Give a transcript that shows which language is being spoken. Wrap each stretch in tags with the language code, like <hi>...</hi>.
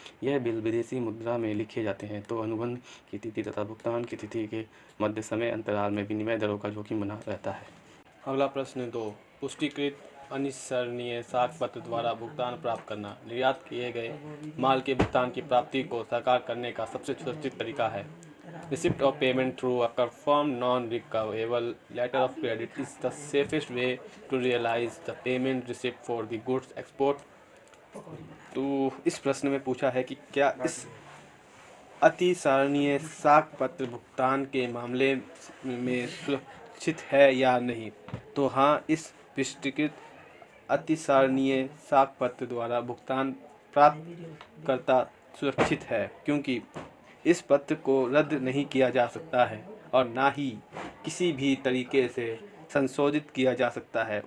<hi>यह बिल विदेशी मुद्रा में लिखे जाते हैं तो अनुबंध की तिथि तथा भुगतान की तिथि के मध्य समय अंतराल में विनिमय दरों का जोखिम बना रहता है। अगला प्रश्न 2, पुष्टिकृत अनिसरणीय साख पत्र द्वारा भुगतान प्राप्त करना। निर्यात किए गए माल के भुगतान की प्राप्ति को साकार करने का सबसे सुरक्षित तरीका है।</hi> <en>Receipt of payment through a confirmed non-recoverable letter of credit is the safest way to realize the payment receipt for the goods export।</en> <hi>तो इस प्रश्न में पूछा है कि क्या इस अतिसरणीय साख पत्र भुगतान के मामले में सुरक्षित है या नहीं। तो हाँ, इस पुष्टिकृत अतिसरणीय साख पत्र द्वारा भुगतान प्राप्त करता सुरक्षित है, क्योंकि इस पत्र को रद्द नहीं किया जा सकता है और ना ही किसी भी तरीके से संशोधित किया जा सकता है।</hi>